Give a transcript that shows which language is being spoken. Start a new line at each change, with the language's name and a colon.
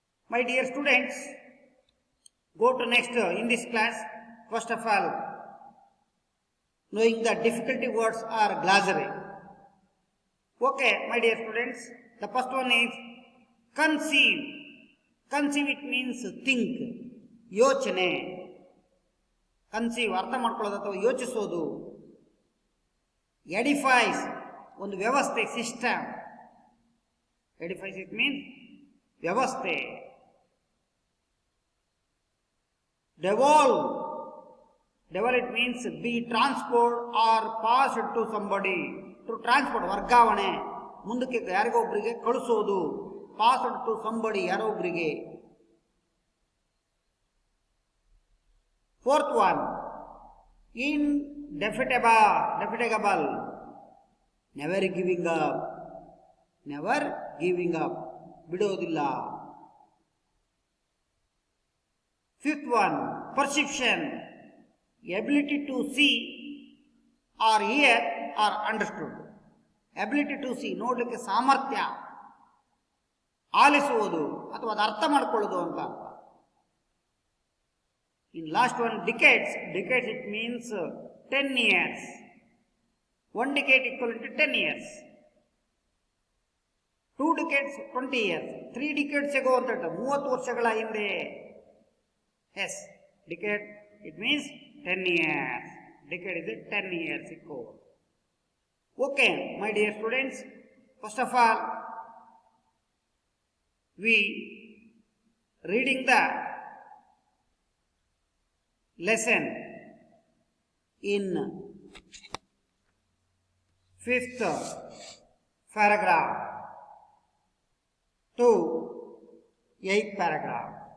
English: My dear students, go to next in this class. First of all, knowing the difficulty words are glossary. Okay, my dear students, the first one is conceive. Conceive, it means think.
Kannada: ಯೋಚನೆ. Conceive ಅರ್ಥ ಮಾಡ್ಕೊಳ್ಳೋದು ಅಥವಾ ಯೋಚಿಸೋದು. ಎಡಿಫೈಸ್ ಒಂದು ವ್ಯವಸ್ಥೆ, system. ಎಡಿಫೈಸ್
English: it means
Kannada: ವ್ಯವಸ್ಥೆ.
English: Devolve. Devolve, it means be transferred or passed to somebody. To transport,
Kannada: ವರ್ಗಾವಣೆ, ಮುಂದಕ್ಕೆ ಯಾರಿಗೋ ಒಬ್ಬರಿಗೆ ಕಳಿಸೋದು.
English: Passed to somebody,
Kannada: ಯಾರೋ ಒಬ್ಬರಿಗೆ.
English: Fourth one, indefatigable. Never giving up. Never giving up.
Kannada: ಬಿಡೋದಿಲ್ಲ.
English: Fifth one, perception. Ability to see or hear or understood. Ability to see,
Kannada: ನೋಡಲಿಕ್ಕೆ ಸಾಮರ್ಥ್ಯ. ಆಲಿಸುವುದು ಅಥವಾ ಅದು ಅರ್ಥ ಮಾಡಿಕೊಳ್ಳೋದು ಅಂತ ಅರ್ಥ.
English: In last one, decades. Decades, it means 10 years. 1 decade equivalent to 10 years. 2 decades, 20 years. 3 decades ago
Kannada: ಅಂತ 30 ವರ್ಷಗಳ ಹಿಂದೆ.
English: Yes, decade, it means 10 years. Decade is 10 years ago. Okay, my dear students, first of all, we reading the lesson in 5th paragraph to 8th paragraph.